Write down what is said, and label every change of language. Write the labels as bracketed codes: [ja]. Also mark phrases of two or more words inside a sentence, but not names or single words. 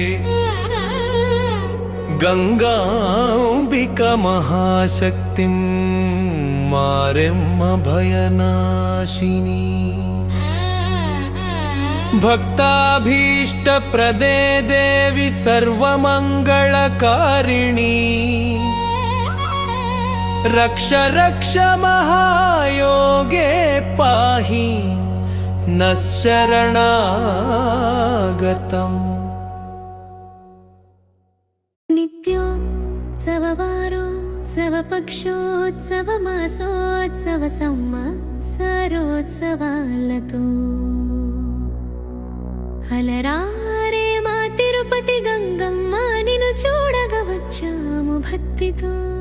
[sa] गङ्गाम्बिकामहाशक्तिं मारेम्म भयनाशिनी भक्ताभीष्टप्रदे देवी सर्वमङ्गलकारिणी रक्ष रक्ष महायोगे पाहि नः शरणागतम्। [te] నిత్యోత్సవవారోత్సవపక్షోత్సవమాసోత్సవ సంవత్సరోత్సవాలతో అలరారే మా తిరుపతి గంగమ్మ నిన్ను చూడగా వచ్చాము భక్తితో